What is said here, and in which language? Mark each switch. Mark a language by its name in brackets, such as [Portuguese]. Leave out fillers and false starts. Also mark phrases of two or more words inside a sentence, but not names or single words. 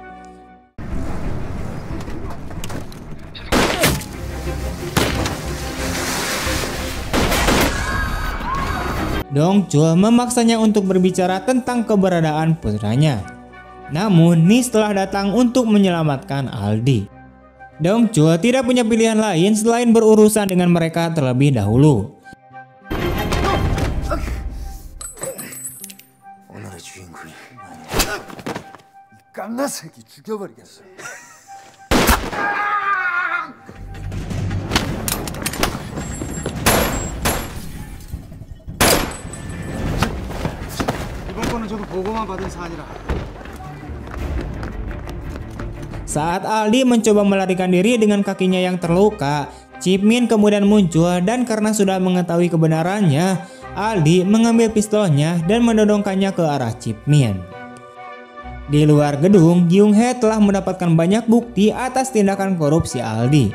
[Indonesian] Dong Chul memaksanya untuk berbicara tentang keberadaan putranya. Namun NIS telah datang untuk menyelamatkan Aldi. Dong Chul tidak punya pilihan lain selain berurusan dengan mereka terlebih dahulu. [Korean] 깐나 새끼 죽여버리겠어. 이번 거는 저도 보고만 받은 사안이라. [Indonesian] Saat Aldi mencoba melarikan diri dengan kakinya yang terluka, Chip Min kemudian muncul dan karena sudah mengetahui kebenarannya, Aldi mengambil pistolnya dan mendodongkannya ke arah Chip Min. Di luar gedung, Gyung Hee telah mendapatkan banyak bukti atas tindakan korupsi Aldi.